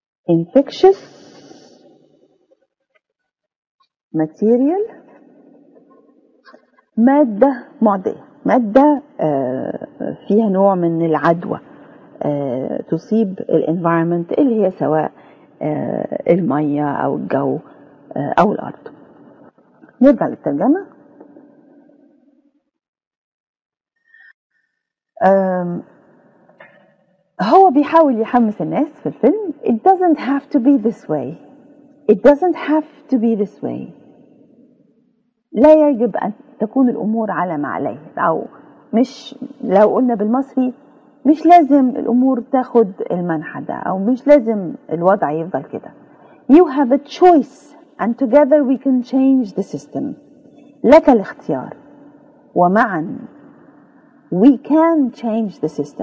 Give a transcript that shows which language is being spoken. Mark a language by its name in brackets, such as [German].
[Arabic] infectious material مادة معدية، مادة فيها نوع من العدوى تصيب الانفايرمنت اللي هي سواء المية أو الجو أو الأرض. نرجع للترجمة. هو بيحاول يحمس الناس في الفيلم. [English] It doesn't have to be this way. It doesn't have to be this way. [Arabic] لا يجب أن تكون الأمور على ما عليه، أو مش، لو قلنا بالمصري، مش لازم الأمور تاخد المنحى ده، أو مش لازم الوضع يفضل كده. [English] You have a choice and together we can change the system. [Arabic] لك الاختيار ومعا [English] we can change the system.